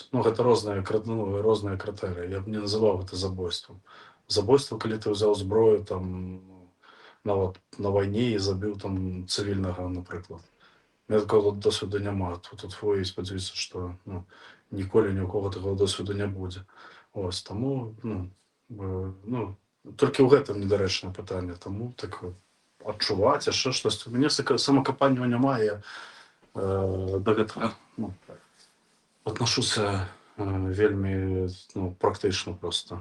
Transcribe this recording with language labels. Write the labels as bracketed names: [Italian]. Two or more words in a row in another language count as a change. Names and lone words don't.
[Belarusian] Ну, гэта розныя крытэрыі. Я б не называў гэта забойствам. Забойства, калі ты ўзяў зброю там, нават на вайне і забіў там цывільнага, напрыклад. [Russian] У меня такого [Belarusian] досвіду няма. Тут твой, спадзяюся, што, ну, ніколі ні ў кого такого досвіду не будзе. Ось, таму, ну, ну, толькі ў гэтым недарэчнае пытанне. Таму так адчуваць, яшчэ штось. У мяне самакапання няма, я да гэтага, ну, аднашуся вельмі, ну, практычна проста.